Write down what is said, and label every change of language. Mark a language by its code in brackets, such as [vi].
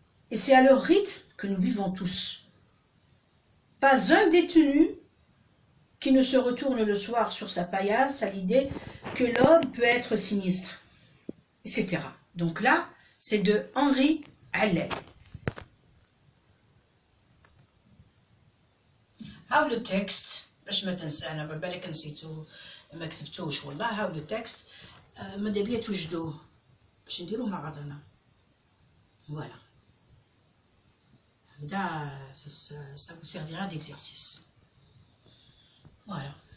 [fr] Et c'est à leur rythme que nous vivons tous. Pas un détenu qui ne se retourne le soir sur sa paillasse à l'idée que l'homme peut être sinistre, etc. Donc là, c'est de Henri Alleg. [ar] هاو لو تكست باش ما تنسى انا بالك نسيتو ما كتبتوش والله. هاو لو تكست ماذا بيا توجدوه باش نديروه مع بعضنا. [fr] فوالا [ar] هكذا [fr] ça vous servira d'exercice. Voilà.